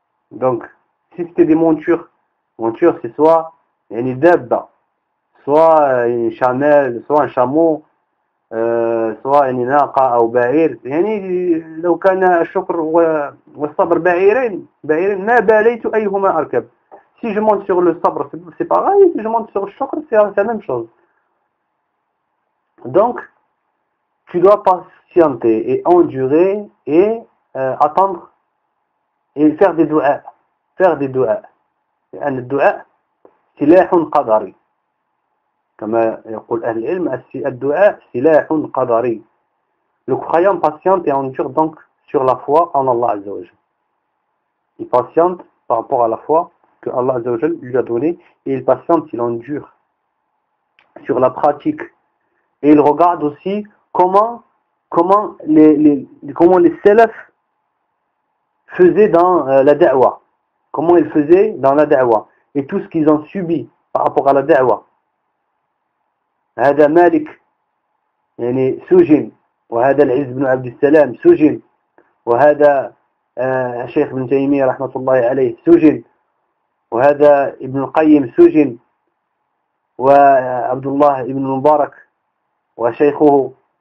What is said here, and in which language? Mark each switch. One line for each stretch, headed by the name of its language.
French: Donc, si c'était des montures c'est soit une dabba, soit une chamelle, soit un chameau, soit une naqa ou ba'ir.
Arabic: لو كان الشكر والصبر بعيرين ما باليت أيهما أركب.
French: Si je monte sur le sabr, c'est pareil. Si je monte sur le shukr, c'est la même chose. Donc, tu dois patienter et endurer et attendre et faire des du'a.
Arabic: لأن الدعاء سلاح قدري. كما يقول أهل العلم الدعاء سلاح قدري.
French: Le croyant patiente et endure donc sur la foi en Allah Azza wa Jal. Il patiente par rapport à la foi que Allah Azza wa Jal lui a donnée et il patiente, il endure sur la pratique. Et il regarde aussi comment les salafs faisaient dans la da'wa. Comment ils faisaient dans la da'wa. Et tout ce qu'ils ont subi par rapport à la da'wa.
Arabic: هذا مالك سجن وهذا العز بن عبد السلام سجن وهذا الشيخ ابن تيمية رحمة الله عليه سجن وهذا ابن القيم سجن وعبد الله ابن المبارك وشيخه